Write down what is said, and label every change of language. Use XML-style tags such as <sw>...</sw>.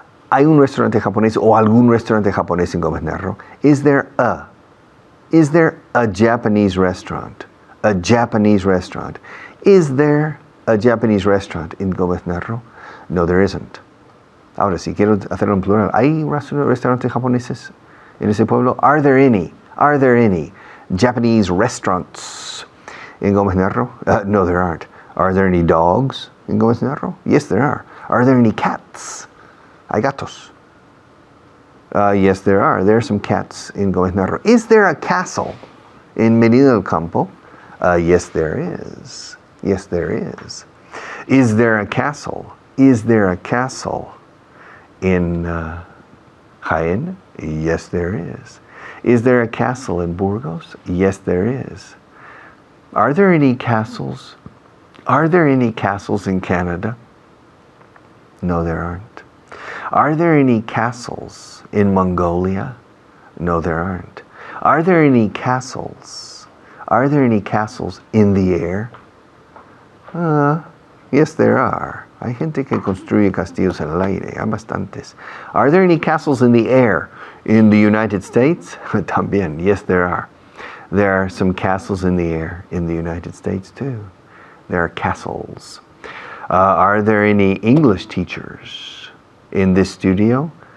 <es>¿Hay un restaurante japonés o algún restaurante japonés en Gómez Narro?</es> <en>Is there a Japanese restaurant? A Japanese restaurant. Is there a Japanese restaurant in Gómez Narro? No, there isn't.</en> <es>Ahora, si quiero hacerlo en plural, ¿hay restaurantes japoneses en ese pueblo?</es> <en>Are there any Japanese restaurants in Gómez Narro? No, there aren't. Are there any dogs in Gómez Narro? Yes, there are. Are there any cats?</en> <es>Hay gatos.</es> <en>Yes, there are. There are some cats in Gómez Narro. Is there a castle in Medina del Campo? Yes, there is. Yes, there is. Is there a castle? Is there a castle in Jaén? Yes, there is. Is there a castle in Burgos? Yes, there is. Are there any castles? Are there any castles in Canada? No, there aren't. Are there any castles in Mongolia? No, there aren't. Are there any castles? Are there any castles in the air? Yes, there are.</en> <es>Hay gente que construye castillos en el aire. Hay bastantes.</es> <en>Are there any castles in the air in the United States?</en> <es>También.</es> <en>Yes, there are. There are some castles in the air in the United States too. There are castles. Are there any English teachers in this studio?</en>